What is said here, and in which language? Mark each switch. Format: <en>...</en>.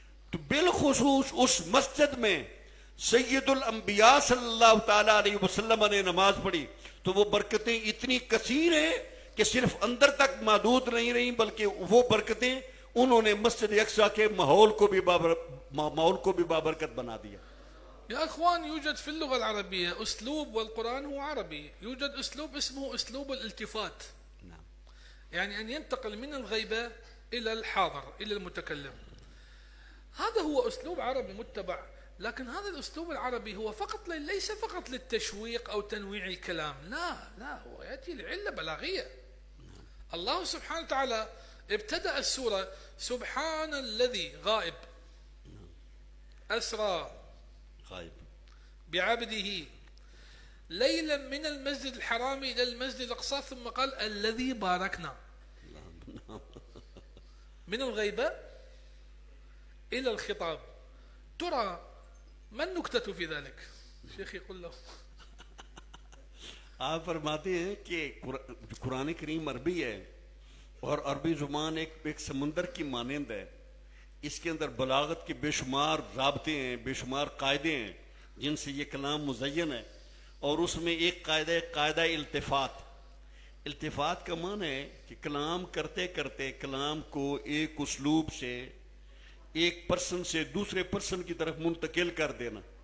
<ur>تو بالخصوص اس مسجد میں سید الانبیاء صلی اللہ تعالیٰ علیہ وسلم نے نماز پڑھی. تو وہ برکتیں اتنی کثیر ہیں کہ صرف اندر تک محدود نہیں رہیں، بلکہ وہ برکتیں انہوں نے مسجد اقصیٰ کے ماحول کو بھی بابرکت بنا دیا.</ur> <ar>يا اخوان يوجد في اللغة العربية اسلوب، والقرآن هو عربي، يوجد اسلوب اسمه اسلوب الالتفات. يعني ان ينتقل من الغيبة الى الحاضر الى المتكلم. هذا هو اسلوب عربي متبع، لكن هذا الاسلوب العربي هو فقط ليس فقط للتشويق او تنويع الكلام، لا هو ياتي لعلة بلاغية. الله سبحانه وتعالى ابتدأ السورة سبحان الذي غائب أسرى بعبده ليلا من المسجد الحرام إلى المسجد الأقصى، ثم قال الذي باركنا من الغيبة إلى الخطاب. ترى ما النكتة في ذلك؟ شيخ يقول له</ar> <ur>آپ فرماتے ہیں کہ قرآن کریم عربی ہے اور عربی زبان ایک سمندر کی مانند ہے. اس کے اندر بلاغت کے بے شمار رابطے ہیں، بے شمار قاعدے ہیں جن سے یہ کلام مزین ہے. اور اس میں ایک قاعدہ التفات. التفات کا معنی ہے کہ کلام کرتے کرتے کلام کو ایک اسلوب سے ایک پرسن سے دوسرے پرسن کی طرف منتقل کر دینا.</ur>